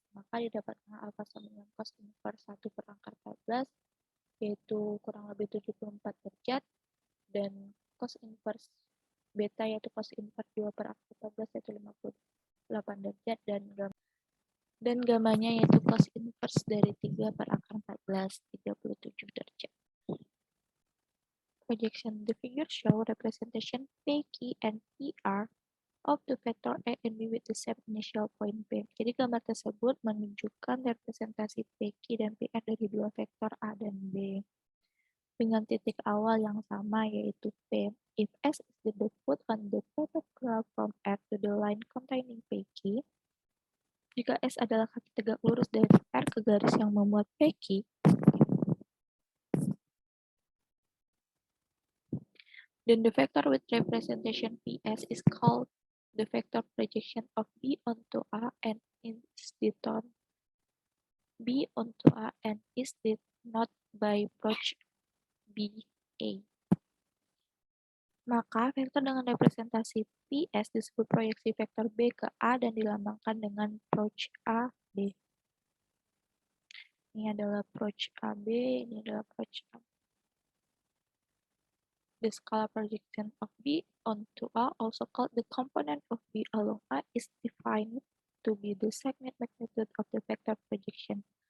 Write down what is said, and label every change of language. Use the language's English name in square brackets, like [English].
[Indonesian] Maka didapatkan alpha sama dengan cos inverse 1 per akar 14, yaitu kurang lebih 74 derajat, dan cos inverse beta yaitu cos inverse 2 per akar 14 yaitu 58 derajat, dan gamanya yaitu cos inverse dari 3 per akar 14, 37 derajat. [English] Projection. The figure show representation PQ and PR of the vector A and B with the same initial point P. [Indonesian] Jadi gambar tersebut menunjukkan representasi PQ dan PR dari dua vektor A dan B dengan titik awal yang sama, yaitu P. [English] If S is the dot on the dotted graph from R to the line containing PQ, [Indonesian] jika S adalah kaki tegak lurus dari R ke garis yang memuat PQ, [English] then the vector with representation PS is called the vector projection of B onto A and is denoted B onto A and is denoted by proj BA. [Indonesian] Maka vektor dengan representasi PS disebut proyeksi vektor B ke A dan dilambangkan dengan proj AB. Ini adalah proj AB, ini adalah proj AB. [English] The scalar projection of B onto A, also called the component of B along A, is defined to be the segment magnitude of the vector projection.